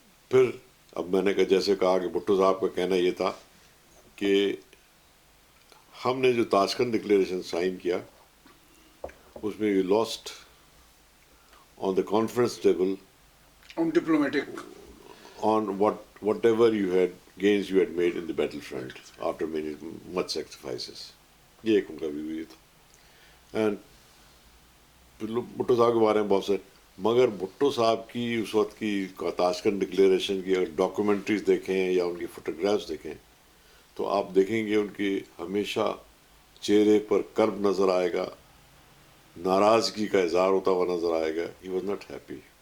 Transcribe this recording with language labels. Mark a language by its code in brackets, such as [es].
[ur] پھر اب میں نے جیسے کہا کہ بھٹو صاحب کا کہنا یہ تھا کہ ہم نے جو تاشکند ڈکلیریشن سائن کیا اس میں [en] You lost on the conference table on diplomatic, on whatever you had gains you had made in the battlefront after much sacrifices. [ur] یہ ایک ان کا بھی ہوئی تھا. اینڈ بھٹو صاحب کے بارے میں بہت سے, مگر بھٹو صاحب کی اس وقت کی تاشکند ڈکلیریشن کی اگر ڈاکومنٹریز دیکھیں یا ان کی فوٹوگرافس دیکھیں تو آپ دیکھیں گے ان کی ہمیشہ چہرے پر کرب نظر آئے گا, ناراضگی کا اظہار ہوتا ہوا نظر آئے گا. [en] He was not happy.